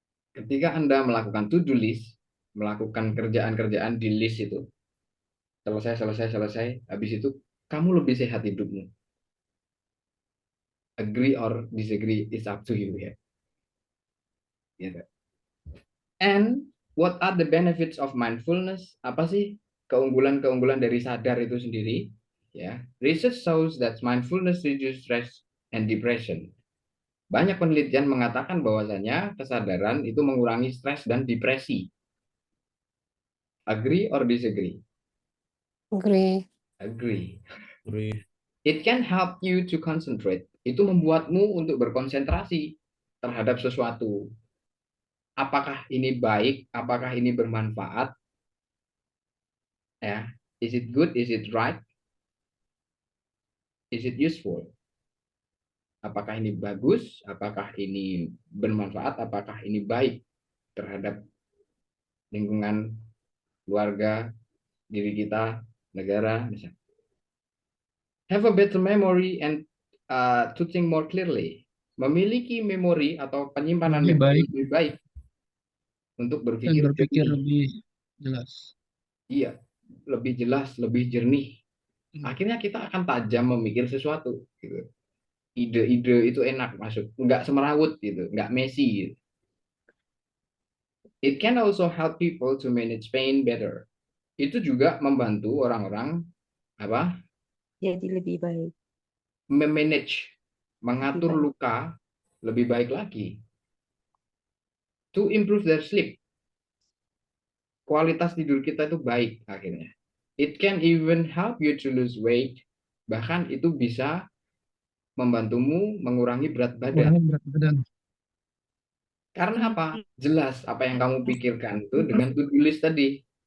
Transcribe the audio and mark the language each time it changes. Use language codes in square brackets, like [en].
[id] Ketika Anda melakukan to-do list, melakukan kerjaan-kerjaan di list itu, selesai, habis itu kamu lebih sehat hidupmu. [en] Agree or disagree is up to you, ya. Gitu. And what are the benefits of mindfulness? [id] Apa sih keunggulan-keunggulan dari sadar itu sendiri? [en] Ya, research shows that mindfulness reduces stress and depression. [id] Banyak penelitian mengatakan bahwasanya kesadaran itu mengurangi stres dan depresi. [en] Agree or disagree? Agree. Agree. Agree. It can help you to concentrate. [id] Itu membuatmu untuk berkonsentrasi terhadap sesuatu. Apakah ini baik? Apakah ini bermanfaat? Ya, [en] is it good? Is it right? Is it useful? [id] Apakah ini bagus? Apakah ini bermanfaat? Apakah ini baik terhadap lingkungan, keluarga, diri kita, negara, misalnya. [en] Have a better memory and to think more clearly. [id] Memiliki memori atau penyimpanan memori lebih baik untuk berpikir lebih jelas. Iya, lebih jelas, lebih jernih. Akhirnya kita akan tajam memikir sesuatu. Gitu. Ide-ide itu enak masuk, nggak semerawut gitu, nggak messy. Gitu. [en] It can also help people to manage pain better. [id] Itu juga membantu orang-orang apa? Jadi lebih baik. Memanage, mengatur Lebih baik. luka lebih baik lagi. [en] To improve their sleep. [id] Kualitas tidur kita itu baik akhirnya. [en] It can even help you to lose weight. [id] Bahkan itu bisa membantumu mengurangi berat badan. Karena apa? Jelas apa yang kamu pikirkan itu dengan to-do list tadi.